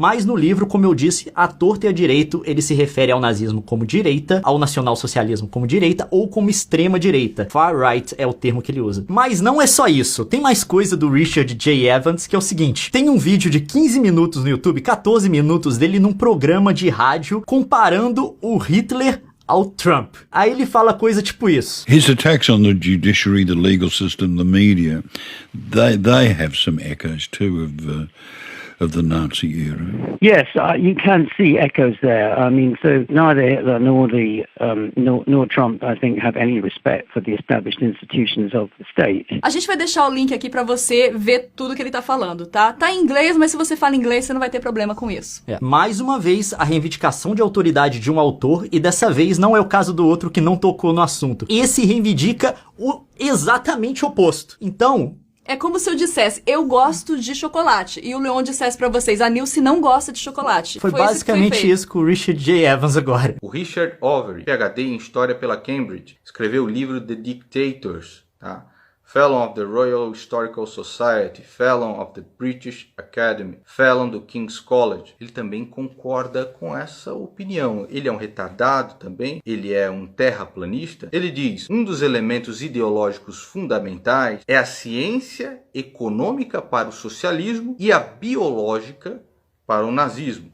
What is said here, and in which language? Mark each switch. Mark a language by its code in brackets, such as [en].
[pt] Mas no livro, como eu disse, à torta e à direito, ele se refere ao nazismo como direita, ao nacionalsocialismo como direita ou como extrema direita. Far right é o termo que ele usa. Mas não é só isso. Tem mais coisa do Richard J. Evans, que é o seguinte. Tem um vídeo de 15 minutos no YouTube, 14 minutos dele num programa de rádio comparando o Hitler ao Trump. Aí ele fala coisa tipo isso. [en] His attacks on the judiciary, the legal system, the media, they have some echoes too of the Nazi era. Yes, you can see echoes there. I mean, so neither Hitler nor Trump, I think, have any respect for the established institutions of the state. [pt] A gente vai deixar o link aqui pra você ver tudo que ele tá falando, tá? Tá em inglês, mas se você fala inglês, você não vai ter problema com isso. Mais uma vez, a reivindicação de autoridade de um autor, e dessa vez não é o caso do outro que não tocou no assunto. Esse reivindica o exatamente oposto. Então... é como se eu dissesse, eu gosto de chocolate, e o Leon dissesse pra vocês, a Nilce não gosta de chocolate. Foi basicamente isso com o Richard J. Evans agora. O Richard Overy, PhD em História pela Cambridge, escreveu o livro The Dictators, tá? [en] Fellow of the Royal Historical Society, Fellow of the British Academy, Fellow do King's College. [pt] Ele também concorda com essa opinião. Ele é um retardado também, ele é um terraplanista. Ele diz, um dos elementos ideológicos fundamentais é a ciência econômica para o socialismo e a biológica para o nazismo.